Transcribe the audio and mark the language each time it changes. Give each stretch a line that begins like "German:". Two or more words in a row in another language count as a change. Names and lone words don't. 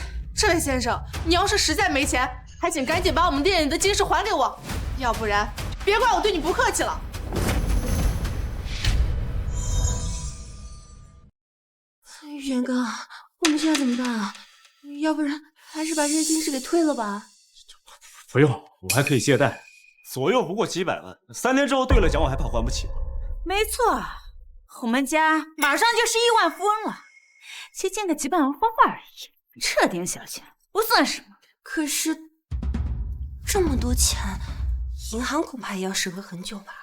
Chinese: 這位先生，你要是實在沒錢，還請趕緊把我們店裡的金飾還給我，要不然別怪我對你不客氣了。遠哥，我們現在怎麼辦啊？要不然還是把這些金飾給退了吧。不用，我還可以借貸，左右不過幾百萬，3天之後兌了獎，我還怕還不起嗎？沒錯，我們家馬上就是億萬富翁了，才見個幾百萬花花而已，這點小錢不算什麼。可是這麼多錢，銀行恐怕也要審核很久吧？